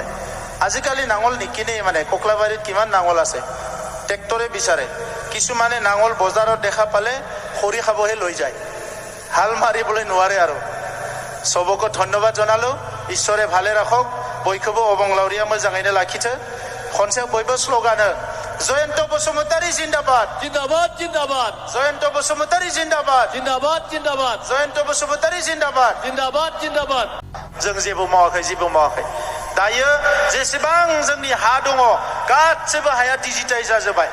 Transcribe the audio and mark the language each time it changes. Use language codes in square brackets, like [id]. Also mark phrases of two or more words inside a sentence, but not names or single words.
[as] আজিকালি নাঙল নিকিনেই, মানে কোকলাবাৰীত কিমান নাঙল আছে, ট্ৰেক্টৰে বিচাৰে। কিছুমানে নাঙল বজাৰত দেখা পালে খৰি খাবহে লৈ যায়, হাল মাৰিবলৈ নোৱাৰে। আৰু সবকে ধন্যবাদ জনালো। ঈশ্বৰে ভালে ৰাখক, [brx] बयखौबो अबंलाउरिया मोजाङैनो लाखिथो। खनसे बयबो स्ल'गान जयन्त बसुमतारी जिन्दाबाद जिन्दाबाद जिन्दाबाद जयन्त बसुमतारी जिन्दाबाद जिन्दाबाद जिन्दाबाद जयन्त बसुमतारी जिन्दाबाद जिन्दाबाद जिन्दाबाद। जों जेबो मावाखै। दायो जेसेबां जोंनि हा दङ गासैबो हाया डिजिटाइज जाजोब्बाय।